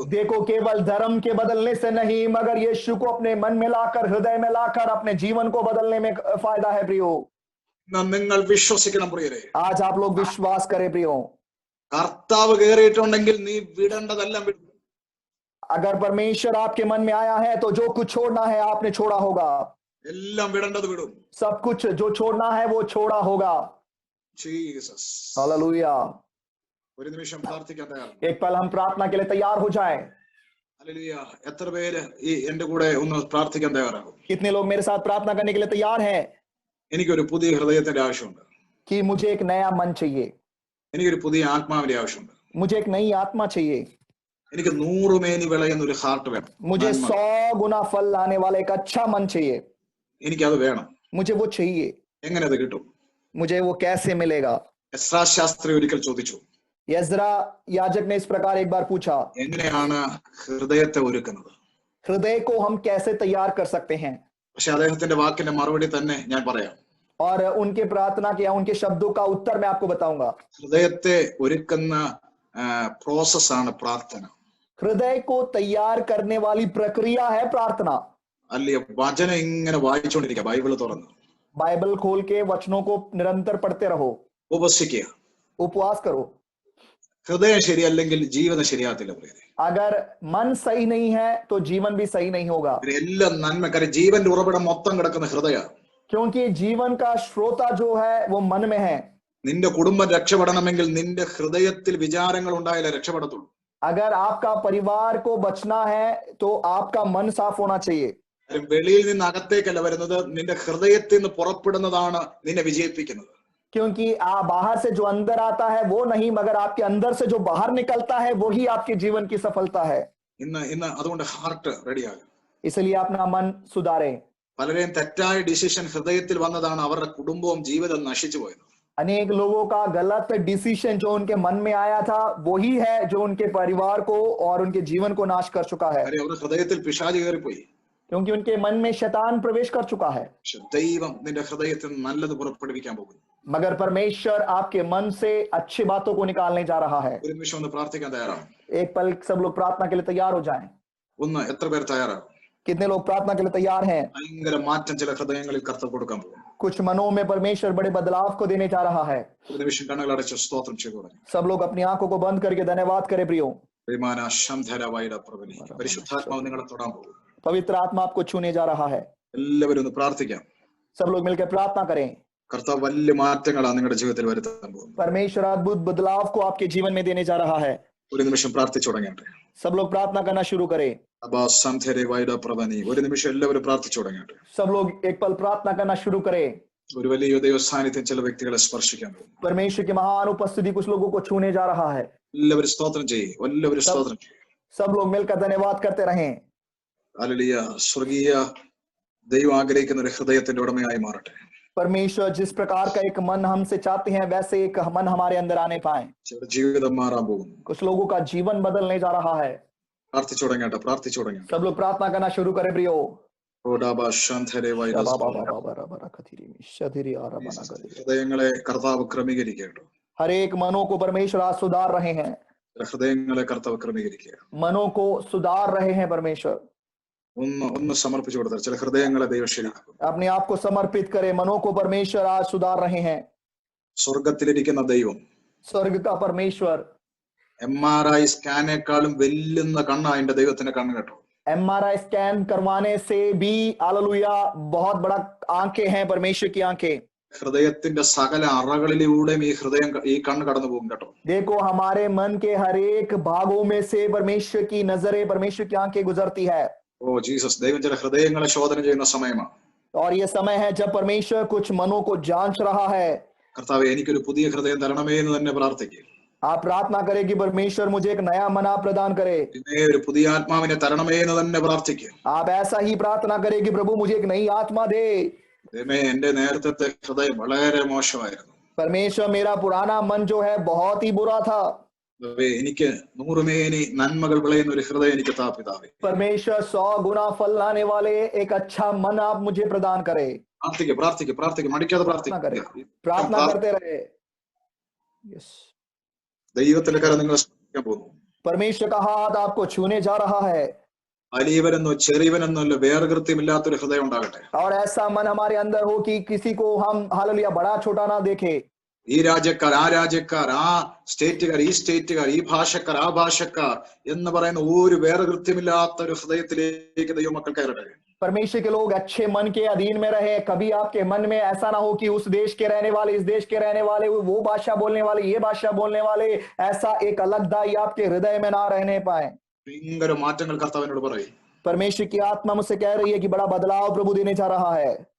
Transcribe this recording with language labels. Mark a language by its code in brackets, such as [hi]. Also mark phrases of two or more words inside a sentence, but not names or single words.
[hi] देखो केवल धर्म के बदलने से नहीं, मगर यीशु को अपने मन में लाकर, हृदय में लाकर अपने जीवन को बदलने में फायदा है प्रियो. [ml] നിങ്ങൾ വിശ്വസിക്കണം പ്രിയരെ. [hi] आज आप लोग विश्वास करें प्रियो. [ml] കർത്താവ് കയറിയിട്ടുണ്ടെങ്കിൽ നീ വിടേണ്ടതെല്ലാം വിടും. [hi] अगर परमेश्वर आपके मन में आया है तो जो कुछ छोड़ना है आपने छोड़ा होगा. [ml] എല്ലാം വിടേണ്ടത് വിടും. [hi] सब कुछ जो छोड़ना है वो छोड़ा होगा. [ml] ജീസസ്. [hi] हालेलुया. [ml] ഒരു നിമിഷം പ്രാർത്ഥിക്കാൻ തയ്യാറാണ്? [hi] एक पल हम प्रार्थना के लिए तैयार हो जाएं. [ml] ഹല്ലേലൂയ. എത്ര പേര് ഈ എന്റെ കൂടെ ഒന്ന് പ്രാർത്ഥിക്കാൻ തയ്യാറാകും? [hi] कितने लोग मेरे साथ प्रार्थना करने के लिए तैयार हैं [ml] എനിക്കൊരു പുതിയ ഹൃദയത്തിന്റെ ആവശ്യമുണ്ട്. [hi] कि मुझे एक नया मन चाहिए. [ml] എനിക്കൊരു പുതിയ ആത്മാവിന്റെ ആവശ്യമുണ്ട്. [hi] मुझे एक नई आत्मा चाहिए. [ml] എനിക്ക് 100 മേനി വിളയുന്ന ഒരു ഹാർട്ട് വേണം. [hi] मुझे 100 गुना फल लाने वाला एक अच्छा मन चाहिए. [ml] എനിക്കത് വേണം. [hi] मुझे वो चाहिए. [ml] എങ്ങനെ അത് കിട്ടും? [hi] मुझे वो कैसे मिलेगा? [ml] എസ്രാ ശാസ്ത്രി ഒരിക്കൽ ചോദിച്ചു, [hi] यजरा याजक ने इस प्रकार एक बार पूछा, [ml] എങ്ങനെയാണ് ഹൃദയത്തെ ഒരുക്കുന്നത്? [hi] हृदय को हम कैसे तैयार कर सकते हैं? [ml] പക്ഷെ അദ്ദേഹത്തിന്റെ വാക്കിന്റെ മറുപടി തന്നെ ഞാൻ പറയാം. [hi] और उनके प्रार्थना के या उनके शब्दों का उत्तर मैं आपको बताऊंगा. [ml] ഹൃദയത്തെ ഒരുക്കുന്ന പ്രോസസ്സാണ് പ്രാർത്ഥന. [hi] हृदय को तैयार करने वाली प्रक्रिया है प्रार्थना. [ml] അല്ലയോ? വചനം ഇങ്ങനെ വായിച്ചുകൊണ്ടിരിക്കുക, ബൈബിള് തുറന്ന് [hi] बाइबल खोल के वचनों को निरंतर पढ़ते रहो, [ml] ഉപവസിക്കുക. [hi] उपवास करो. [ml] ഹൃദയം ശരിയല്ലെങ്കിൽ ജീവിതം ശരിയാകത്തില്ല. [hi] अगर मन सही नहीं है तो जीवन भी सही नहीं होगा. [ml] എല്ലാം നന്മക്കാരെ ജീവന്റെ ഉറവിടം മൊത്തം കിടക്കുന്ന ഹൃദയ. [hi] क्योंकि जीवन का श्रोता जो है वो मन में है. [ml] നിന്റെ കുടുംബം രക്ഷപ്പെടണമെങ്കിൽ നിന്റെ ഹൃദയത്തിൽ വിചാരങ്ങൾ ഉണ്ടായാലേ രക്ഷപ്പെടത്തുള്ളൂ. [hi] अगर आपका परिवार को बचना है तो आपका मन साफ होना चाहिए. [ml] വെളിയിൽ നിന്ന് അകത്തേക്കല്ല വരുന്നത്, നിന്റെ ഹൃദയത്തിൽ നിന്ന് പുറപ്പെടുന്നതാണ് നിന്നെ വിജയിപ്പിക്കുന്നത്. [hi] क्योंकि आप बाहर से जो अंदर आता है वो नहीं, मगर आपके अंदर से जो बाहर निकलता है वही आपके जीवन की सफलता है. [ml] ഇന്ന് അതുകൊണ്ട് ഹാർട്ട് റെഡിയാകും. [hi] इसलिए अपना मन सुधारें. [ml] പലരെയും തെറ്റായ ഡിസിഷൻ ഹൃദയത്തിൽ വന്നതാണ് അവരുടെ കുടുംബവും ജീവിതം നശിച്ചു പോയത്. [hi] अनेक लोगों का गलत डिसीजन जो उनके मन में आया था वही है जो उनके परिवार को और उनके जीवन को नाश कर चुका है. [ml] അവരുടെ ഹൃദയത്തിൽ പിശാച് കയറിപ്പോയി. [hi] क्योंकि उनके मन में शैतान प्रवेश कर चुका है. [ml] ദൈവം നിന്റെ ഹൃദയത്തിൽ നല്ലത് പുറപ്പെടുവിക്കാൻ പോകുന്നു. [hi] मगर परमेश्वर आपके मन से अच्छी बातों को निकालने जा रहा है. [ml] ഒരു നിമിഷം ഒന്ന് പ്രാർത്ഥിക്കാൻ തയ്യാറാണ്? [hi] एक पल सब लोग प्रार्थना के लिए तैयार हो जाएं. [ml] ഒന്ന്, എത്ര പേർ തയ്യാറാണ്? [hi] कितने लोग प्रार्थना के लिए तैयार हैं? [ml] ഭയങ്കര മാറ്റം ചില ഹൃദയങ്ങളിൽ കർത്താവ് കൊടുക്കാൻ പോകും. [hi] कुछ मनों में परमेश्वर बड़े बदलाव को देने जा रहा है. [ml] ഒരു നിമിഷം കണ്ണുകൾ അടച്ച് സ്തോത്രം ചെയ്തു തുടങ്ങി. [hi] सब लोग अपनी आंखों को बंद करके धन्यवाद करें प्रियो. [ml] പ്രിയമാന ശംധരവായിട പ്രഭുവേ, പരിശുദ്ധാത്മാവ് നിങ്ങളെ തൊടാൻ പോകും. [hi] पवित्र आत्मा आपको छूने जा रहा है. [ml] എല്ലാവരും ഒന്ന് പ്രാർത്ഥിക്കാം. [hi] सब लोग मिलकर प्रार्थना करें. [ml] കർത്താവ് വലിയ മാറ്റങ്ങളാണ് നിങ്ങളുടെ ജീവിതത്തിൽ വരുത്താൻ പോകുന്നത്. [hi] परमेश्वर अद्भुत बदलाव को आपके जीवन में देने जा रहा है. [ml] ഒരു നിമിഷം പ്രാർത്ഥിച്ചു തുടങ്ങട്ടെ. [hi] सब लोग प्रार्थना करना शुरू करें. [ml] അബാ ശംധരവായിട പ്രഭുവേ, ഒരു നിമിഷം എല്ലാവരും പ്രാർത്ഥിച്ചു തുടങ്ങട്ടെ. [hi] सब लोग एक पल प्रार्थना करना शुरू करें. [ml] ഒരു വലിയ ദൈവ സാന്നിധ്യം ചില വ്യക്തികളെ സ്പർശിക്കാൻ പോകും. [hi] परमेश्वर की महान उपस्थिति कुछ लोगों को छूने जा रहा है. [ml] എല്ലാവരും സ്തോത്രം ചെയ്യും. എല്ലാവരും സ്തോത്രം ചെയ്യും. [hi] सब लोग मिलकर धन्यवाद करते रहें. [ml] ഹല്ലേലൂയ. സ്വർഗീയ ദൈവം ആഗ്രഹിക്കുന്ന ഒരു ഹൃദയത്തിന്റെ ഉടമയായി മാറട്ടെ. [hi] परमेश्वर जिस प्रकार का एक मन हमसे चाहते हैं वैसे एक मन हमारे अंदर आने पाए. [ml] ചിലരുടെ ജീവിതം മാറാൻ പോകുന്നു. [hi] कुछ लोगों का जीवन बदलने जा रहा है. [ml] പ്രാർത്ഥിച്ചു തുടങ്ങട്ടെ. പ്രാർത്ഥിച്ചു തുടങ്ങട്ടെ. [hi] सब लोग प्रार्थना करना शुरू करें प्रियो. [ml] ഹൃദയങ്ങളെ കർത്താവ് ക്രമീകരിക്കട്ടോ. [hi] हर एक मनों को परमेश्वर आज सुधार रहे हैं. [ml] ഹൃദയങ്ങളെ കർത്താവ് ക്രമീകരിക്കുക. [hi] मनों को सुधार रहे हैं परमेश्वर. [ml] ഒന്ന് സമർപ്പിച്ചു കൊടുത്താൽ ചില ഹൃദയങ്ങളെ ദൈവം ശരിയാക്കും. [hi] अपने आप को समर्पित करें. मनों को परमेश्वर आज सुधार रहे हैं. [ml] സ്വർഗത്തിലിരിക്കുന്ന ദൈവം, [hi] स्वर्ग का परमेश्वर, [ml] MRI സ്കാനേക്കാളും വെല്ലുന്ന കണ്ണാ എന്റെ ദൈവത്തിന്റെ കണ്ണ് കേട്ടോ. [hi] MRI स्कैन करवाने से भी हालेलुया बहुत बड़ा आंखें हैं परमेश्वर की आंखें. [ml] ഹൃദയത്തിന്റെ സകല അറകളിലൂടെയും ഈ കണ്ണ് കടന്നു പോകും കേട്ടോ. [hi] देखो हमारे मन के हर एक भागों में से परमेश्वर की नजरें, परमेश्वर की आंखें गुजरती है. [ml] ഓ ജീസസ്, ദൈവം ചില ഹൃദയങ്ങളെ ശോധന ചെയ്യുന്ന സമയമാണ്. [hi] और ये समय है जब परमेश्वर कुछ मनों को जांच रहा है. [ml] കർത്താവേ, എനിക്കൊരു പുതിയ ഹൃദയം തരണമേ എന്ന് തന്നെ പ്രാർത്ഥിക്കുക. [hi] आप प्रार्थना करें कि परमेश्वर मुझे एक नया मन आप प्रदान करे. [ml] ഒരു പുതിയ ആത്മാവിനെ തരണമേ എന്ന് തന്നെ പ്രാർത്ഥിക്കുക. [hi] आप ऐसा ही प्रार्थना करें कि प्रभु मुझे एक नई आत्मा दे. [ml] എന്റെ നേരത്തെ ഹൃദയം വളരെ മോശമായിരുന്നു. [hi] परमेश्वर मेरा पुराना मन जो है बहुत ही बुरा था. [ml] എനിക്ക് 100 മേനി നന്മകൾ വിളയുന്ന ഒരു ഹൃദയം എനിക്ക് താ പിതാവേ. [hi] परमेश्वर 100 गुना फल लाने वाले एक अच्छा मन आप मुझे प्रदान करे. [ml] പ്രാർത്ഥിക്കുക, പ്രാർത്ഥിക്കുക, പ്രാർത്ഥിക്കുക, മടിക്കാതെ പ്രാർത്ഥിക്കുക. [hi] प्रार्थना करते रहे. [ml] ദൈവത്തിന്റെ കരം നിങ്ങളെ സ്പർശിക്കാൻ പോകുന്നു. [hi] परमेश्वर का हाथ आपको छूने जा रहा है. [ml] വലിയവനെന്നോ ചെറിയവനെന്നോ അല്ല, വേർകൃത്യമില്ലാത്തൊരു ഹൃദയം ഉണ്ടാകട്ടെ. [hi] और ऐसा मन हमारे अंदर हो कि किसी को हम हालेलुया बड़ा छोटा ना देखे. [ml] ഈ രാജ്യക്കാർ ആ രാജ്യക്കാർ, ആ സ്റ്റേറ്റുകാർ ഈ സ്റ്റേറ്റുകാർ, ഈ ഭാഷക്കാർ ആ ഭാഷക്കാർ എന്ന് പറയുന്ന ഒരു വേർകൃത്യമില്ലാത്ത ഒരു ഹൃദയത്തിലേക്ക് ദൈവമക്കൾ കയറട്ടെ. [hi] परमेश्वर के लोग अच्छे मन के अधीन में रहे. कभी आपके मन में ऐसा ना हो कि उस देश के रहने वाले, इस देश के रहने वाले, वो भाषा बोलने वाले, ये भाषा बोलने वाले, ऐसा एक अलग दाई आपके हृदय में ना रहने पाए. [ml] ഭയങ്കര മാറ്റങ്ങൾ കർത്താവിനോട് പറയും. [hi] परमेश्वर की आत्मा मुझसे कह रही है कि बड़ा बदलाव प्रभु देने जा रहा है.